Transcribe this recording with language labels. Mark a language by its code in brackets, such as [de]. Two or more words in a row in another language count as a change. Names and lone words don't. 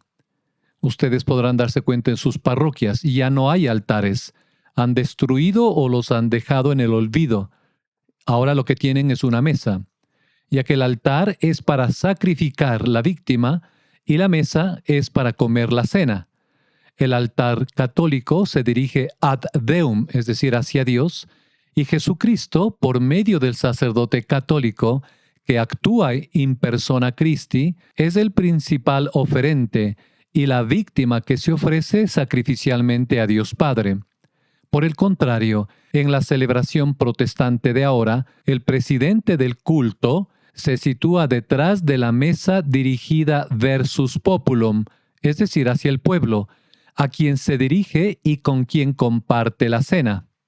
[es] Ustedes podrán darse cuenta en sus parroquias, ya no hay altares. Han destruido o los han dejado en el olvido. Ahora lo que tienen es una mesa, ya que el altar es para sacrificar la víctima y la mesa es para comer la cena. El altar católico se dirige [la] ad Deum, [es] es decir, hacia Dios, y Jesucristo, por medio del sacerdote católico, que actúa [la] in persona Christi, [es] es el principal oferente y la víctima que se ofrece sacrificialmente a Dios Padre. Por el contrario, en la celebración protestante de ahora, el presidente del culto se sitúa detrás de la mesa dirigida [la] versus populum, [es] es decir, hacia el pueblo, a quien se dirige y con quien comparte la cena.